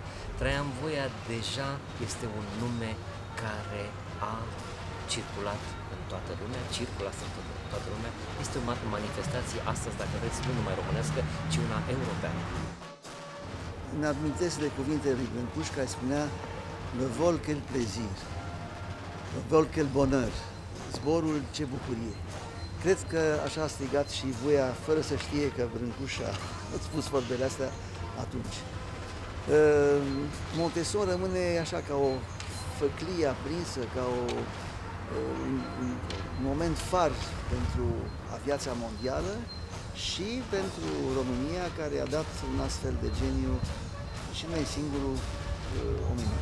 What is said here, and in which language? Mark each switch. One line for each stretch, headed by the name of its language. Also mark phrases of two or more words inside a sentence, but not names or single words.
Romanian: Traian Voia deja este un nume care a circulat în toată lumea, circulă astăzi în toată lumea. Este o manifestație astăzi, dacă vreți, nu numai românească, ci una europeană. Îmi amintesc de cuvintele lui Brâncuș care spunea
French: le vol quel plaisir, le vol quel bonheur,
Romanian: zborul ce bucurie. Cred că așa a strigat și Voia, fără să știe că Brâncuș a spus vorbele astea atunci. Montesson rămâne așa ca o făclie aprinsă, ca un moment far pentru aviația mondială și pentru România, care a dat un astfel de geniu și nu e singurul omeniu.